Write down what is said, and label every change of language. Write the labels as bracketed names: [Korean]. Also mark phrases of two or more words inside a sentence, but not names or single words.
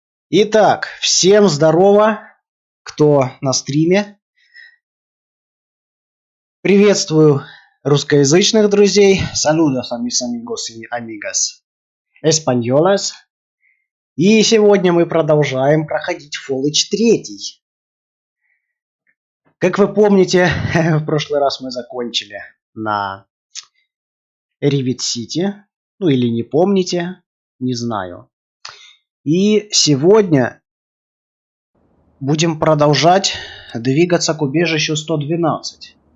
[Russian] Итак, всем здорово, кто на стриме. Приветствую русскоязычных друзей. [Spanish] Saludos a mis amigos y amigas españolas. [Russian] И сегодня мы продолжаем проходить Fallout 3. Как вы помните, в прошлый раз мы закончили на Rivet City. Ну или не помните, не знаю. И сегодня будем продолжать двигаться к убежищу 112.